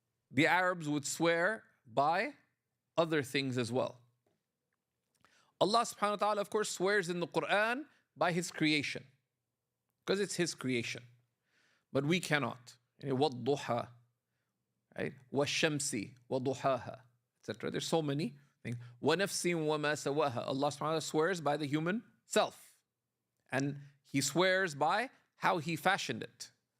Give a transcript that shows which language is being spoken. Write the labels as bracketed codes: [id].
[en] The Arabs would swear by other things as well. Allah subhanahu wa ta'ala, of course, swears in the Quran by His creation, because it's His creation. But we cannot. [ar] وَالضُّحَى, right? وَالشَّمْسِ وَضُحَاهَا, etc. [en] There's so many things. [ar] وَنَفْسٍ وَمَا سَوَاهَا. [en] Allah subhanahu wa ta'ala swears by the human self. And He swears by how He fashioned it.